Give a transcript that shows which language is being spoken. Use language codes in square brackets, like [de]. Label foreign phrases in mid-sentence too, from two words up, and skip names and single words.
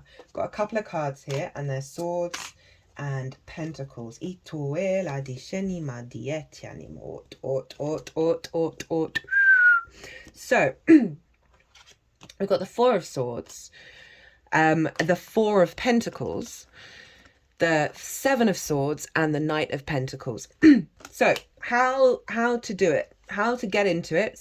[en] Got a couple of cards here, and they're swords and pentacles. Ituela di shanima dietianimo. Ot. So, we've got the Four of Swords, the Four of Pentacles, the Seven of Swords, and the Knight of Pentacles. So, how to do it? How to get into it?